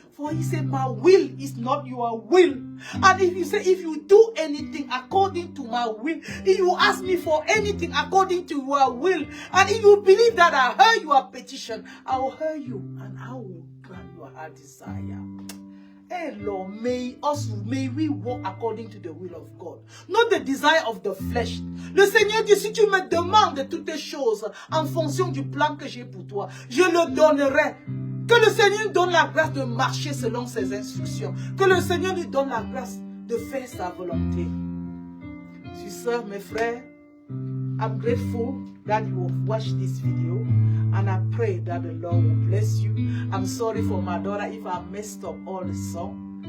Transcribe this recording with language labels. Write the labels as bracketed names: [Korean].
[English] For he said, my will is not your will. And if you say, if you do anything according to my will, if you ask me for anything according to your will, and if you believe that I heard your petition, I will hear you and I will grant your heart desire. Hey Lord, may we walk according to the will of God, not the desire of the flesh. [French] Le Seigneur dit, si tu me demandes toutes choses en fonction du plan que j'ai pour toi, je le donnerai. Que le Seigneur donne la grâce de marcher selon ses instructions. Que le Seigneur lui donne la grâce de faire sa volonté. Sœurs, mes frères, [English] I'm grateful that you have watched this video. And I pray that the Lord will bless you. I'm sorry for my daughter if I messed up all the song.